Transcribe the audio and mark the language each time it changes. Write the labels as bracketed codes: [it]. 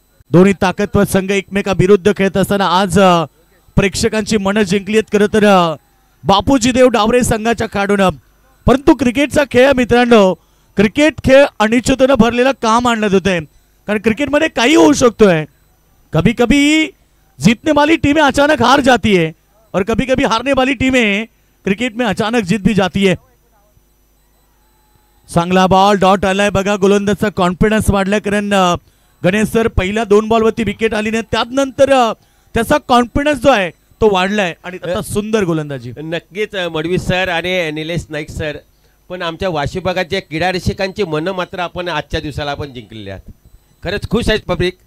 [mr] दोन्ही ताकदवर संघ एकमेकाविरुद्ध खेळत असताना आज प्रेक्षकांची मनं जिंकली आहेत खरं तर बापूजी देव डावरे संघाच्या खेळाडूंना. परंतु क्रिकेटचा खेळ मित्रांनो, क्रिकेट खेळ अनिश्चिततेने भरलेला काम आणण्यात होते कारण क्रिकेटमध्ये काही होऊ शकतोय. [hi] कभी कभी जीतने वाली टीमें अचानक हार जाती है और कभी कभी हारने वाली टीमें क्रिकेट में अचानक जीत भी जाती है. [mr] चांगला बॉल डॉट आलाय बघा. गोलंदाजचा कॉन्फिडन्स वाढलाय कारण गणेश सर पहिल्या 2 बॉलवरती विकेट आली नाही त्यानंतर त्याचा कॉन्फिडन्स जो आहे तो वाढलाय आणि आता सुंदर गोलंदाजी. नक्कीच मडवी सर आणि निलेश नाईक सर पण आमच्या वाशी भागाच्या क्रीडा रसिकांची मनं मात्र आपण आजच्या दिवसाला आपण जिंकलेली आहेत. खरंच खुश आहेत पब्लिक.